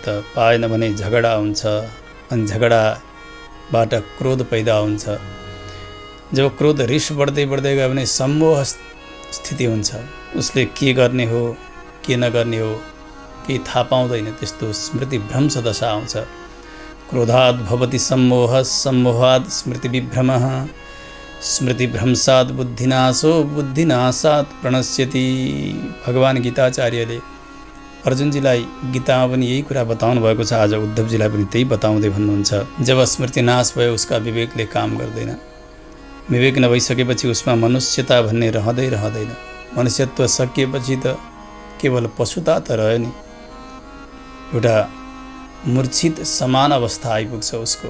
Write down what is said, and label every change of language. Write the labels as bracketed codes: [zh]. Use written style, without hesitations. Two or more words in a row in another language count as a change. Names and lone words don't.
[ne] पाएन भने झगडा हुन्छ, अनि झगडाबाट क्रोध पैदा हुन्छ। जब क्रोध रिस बढ्दै बढ्दै गयो भने सम्मोह स्थिति हुन्छ। उसले के गर्ने हो के नगर्ने हो केही थाहा पाउँदैन, त्यस्तो स्मृति भ्रंश दशा आउँछ। [sa] क्रोधात् भवति सम्मोह, सम्मोहात् स्मृति विभ्रमः, स्मृति भ्रंशात् बुद्धिनाशो, बुद्धिनाशात् प्रणश्यति। [ne] भगवान गीताचार्यले अर्जुनजीलाई गीतामा पनि यही कुरा बताउनु भएको छ। आज उद्धवजीलाई पनि त्यही बताउँदै भन्नुहुन्छ। जब स्मृति नाश भयो उसका विवेकले काम गर्दैन। विवेक नभइसकेपछि उसमा मनुष्यता भन्ने रहँदैन। मनुष्यत्व सकिएपछि त केवल पशुता त रह्यो नि, एउटा मूर्छित समान अवस्था आइपुग्छ उसको।